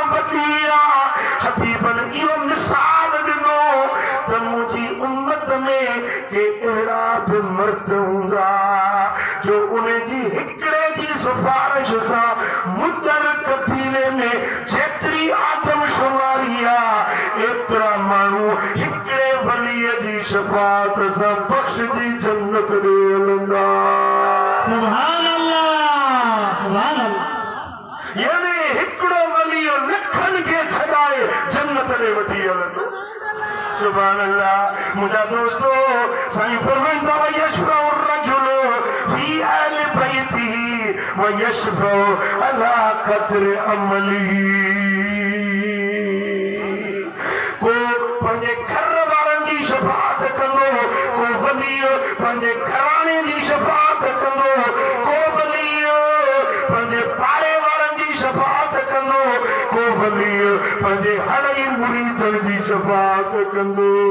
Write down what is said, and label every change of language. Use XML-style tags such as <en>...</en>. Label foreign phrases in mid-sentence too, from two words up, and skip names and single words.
<sd>वॾी आहे हबीबन इहो मिसाल ॾिनो त मुंहिंजी उम्मत में के अहिड़ा बि मर्द हूंदा जो उन जी हिकिड़े जी सिफारिश सां मुदर कबीले में जेतिरी आदमशुमारी आहे एतिरा माण्हू हिकिड़े वलीअ जी शफ़ाअत सां बख़्शजी जन्नत ॾे हलंदा</sd> <ar>سبحان الله سبحان الله</ar> <sd>यानी हिकिड़ो वलीअ लखनि खे छॾाए जन्नत ॾे वठी हलंदो</sd> <ar>سبحان الله</ar> <sd>मुंहिंजा दोस्तो साईं फरमाइनि था</sd> <ar>ويشفع رجل في أهل بيته ويشفع على قدر عمله</ar> <sd>को पंहिंजे घर वारनि जी शफ़ाअत कंदो को वलीअ पंहिंजे घराणे जी शफ़ाअत कंदो को वलीअ पंहिंजे पाड़े वारनि जी शफ़ाअत कंदो को वलीअ पंहिंजे हड़ई मुरीदनि जी शफ़ाअत कंदो</sd>